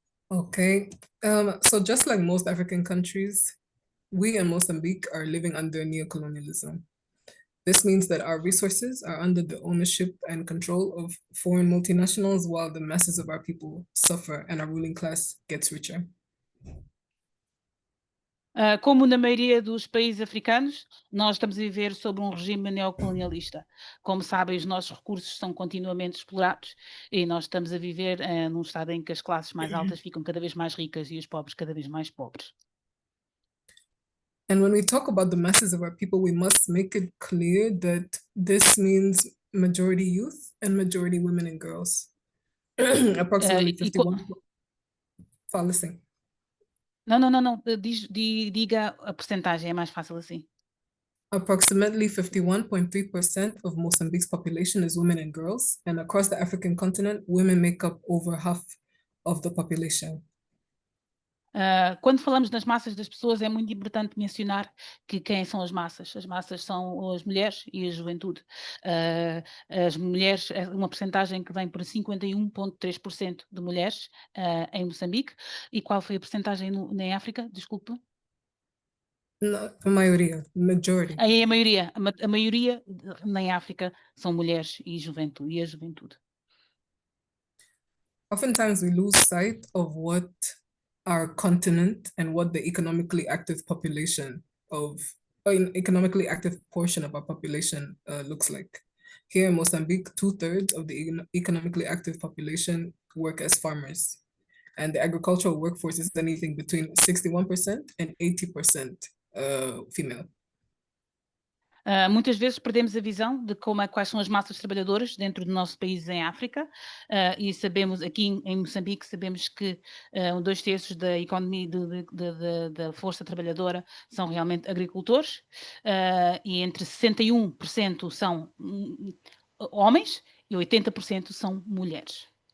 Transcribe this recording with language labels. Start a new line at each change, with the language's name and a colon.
English: Okay, so just like most African countries, we in Mozambique are living under neocolonialism. This means that our resources are under the ownership and control of foreign multinationals while the masses of our people suffer and our ruling class gets richer.
Portuguese: Como na maioria dos países africanos, nós estamos a viver sob um regime neocolonialista. Como sabem, os nossos recursos são continuamente explorados e nós estamos a viver num estado em que as classes mais altas ficam cada vez mais ricas e os pobres cada vez mais pobres.
English: And when we talk about the masses of our people, we must make it clear that this means majority youth and majority women and girls. Approximately
Portuguese: e co- 51. Fala assim. Não. Diga a percentagem, é mais fácil assim.
English: Approximately 51.3% of Mozambique's population is women and girls, and across the African continent, women make up over half of the population.
Portuguese: Quando falamos das massas das pessoas, é muito importante mencionar que quem são as massas? As massas são as mulheres e a juventude. As mulheres, é uma percentagem que vem por 51,3% de mulheres em Moçambique. E qual foi a percentagem na África? Desculpa. A maioria,
English: majority.
Portuguese: Aí a maioria, a maioria na África são mulheres e juventude, e a juventude.
English: Oftentimes we lose sight of what our continent and what the economically active population of, or an economically active portion of our population looks like. Here in Mozambique, 2/3 of the economically active population work as farmers. And the agricultural workforce is anything between 61% and 80% female.
Portuguese: Muitas vezes perdemos a visão de quais são as massas trabalhadoras dentro do nosso país em África, e sabemos, aqui em Moçambique, sabemos que 2/3 da economia da força trabalhadora são realmente agricultores, e entre 61% são homens e 80% são mulheres.